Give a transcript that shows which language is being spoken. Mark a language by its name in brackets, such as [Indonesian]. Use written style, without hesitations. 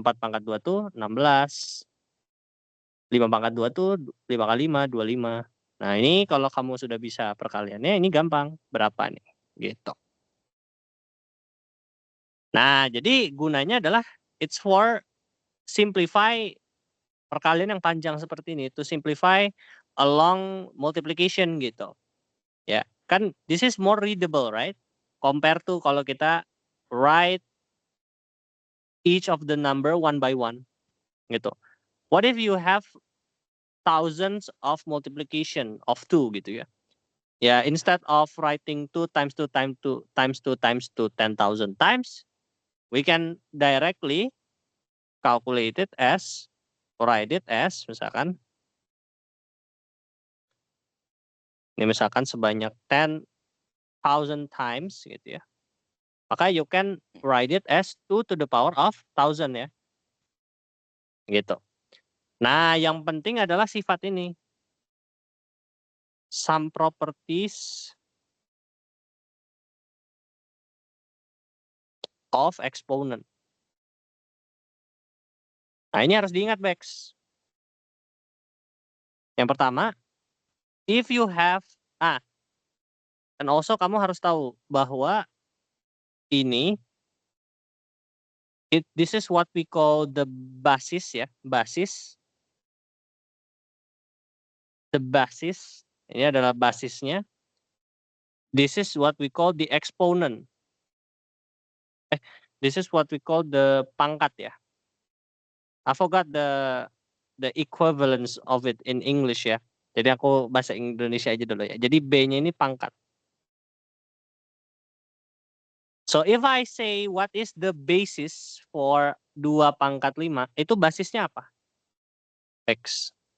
[Indonesian] 4 pangkat 2 tuh 16. 5 pangkat 2 tuh 5 kali 5, 25. Nah, ini kalau kamu sudah bisa perkaliannya, ini gampang. Berapa nih? Gitu. Nah, jadi gunanya adalah [English] it's for simplify [Indonesian] perkalian yang panjang seperti ini. [English] To simplify a long multiplication gitu. Ya, kan this is more readable, right? Compare to [Indonesian] kalau kita [English] write each of the number one by one gitu. What if you have thousands of multiplication of 2 gitu ya. Ya, instead of writing 2 times 2 times 2 times 2 times 2 10,000 times, we can directly calculate it as, write it as [Indonesian] misalkan ini misalkan sebanyak [English] 10,000 times gitu ya. [Indonesian] Maka [English] you can write it as 2 to the power of 1000 ya. [Indonesian] Gitu. Nah, yang penting adalah sifat ini. [English] Some properties of exponent. [Indonesian] Nah, ini harus diingat, Bex. Yang pertama, [English] if you have, [Indonesian] dan [English] also [Indonesian] kamu harus tahu bahwa ini, [English] this is what we call the basis ya, basis. The basis, [Indonesian] ini adalah basisnya. [English] This is what we call the exponent. This is what we call the pangkat ya. I forgot the equivalence of it in English ya. [Indonesian] Jadi aku bahasa Indonesia aja dulu ya. Jadi B-nya ini pangkat. [English] So if I say what is the basis for 2 pangkat 5, [Indonesian] itu basisnya apa? [English] X.